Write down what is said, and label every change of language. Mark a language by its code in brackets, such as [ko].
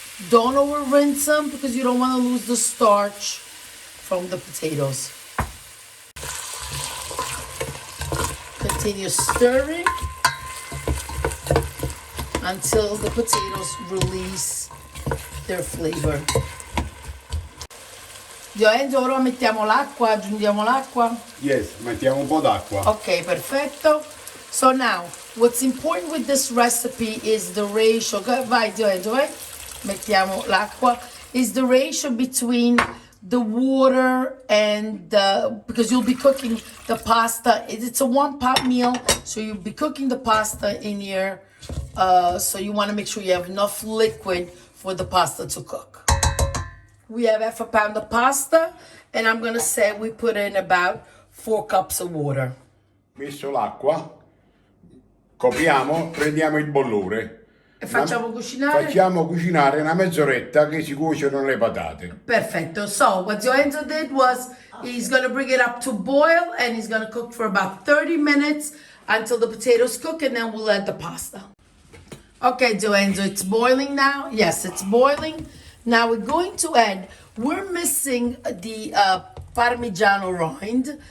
[en] Don't over rinse them because you don't want to lose the starch from the potatoes. Continue stirring until the potatoes release their flavor. [it] Zio Enzo, ora mettiamo l'acqua, aggiungiamo l'acqua. Yes, mettiamo un po' d'acqua. Okay, perfetto. [en] So now, what's important with this recipe is the ratio. [it] Vai, Zio Enzo, vai. Mettiamo l'acqua. [en] Is the ratio between the water and because you'll be cooking the pasta. It's a 1-pot meal, so you'll be cooking the pasta in here. So you want to make sure you have enough liquid for the pasta to cook. We have half a pound of pasta, and I'm gonna say we put in about 4 cups of water. [it] Messo l'acqua, copriamo, prendiamo il bollore. E facciamo cucinare? Facciamo cucinare una mezz'oretta che si cuociono le patate. Perfetto. [en] So what Zio Enzo did was he's gonna bring it up to boil, and he's gonna cook for about 30 minutes until the potatoes cook, and then we'll add the pasta. Okay, Zio Enzo, it's boiling now. Yes, it's boiling. Now we're going to add, we're missing the Parmigiano rind.